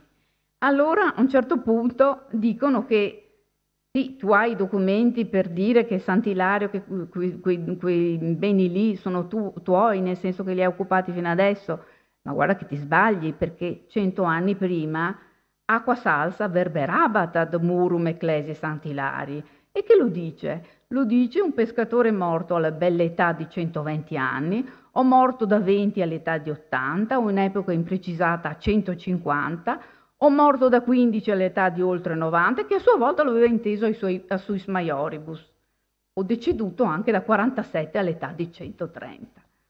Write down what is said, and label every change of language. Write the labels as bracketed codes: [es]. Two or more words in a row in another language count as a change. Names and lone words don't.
[it] Allora a un certo punto dicono che sì, tu hai i documenti per dire che Sant'Ilario, che quei beni lì sono tuoi, nel senso che li hai occupati fino adesso, ma guarda che ti sbagli, perché 100 anni prima [la] acqua salsa verberabat ad murum ecclesi Sant'Ilari. [it] E che lo dice? Lo dice un pescatore morto alla bella età di 120 anni, o morto da 20 all'età di 80, o in epoca imprecisata a 150, o morto da 15 all'età di oltre 90, che a sua volta lo aveva inteso [la] a suis maioribus, [it] o deceduto anche da 47 all'età di 130.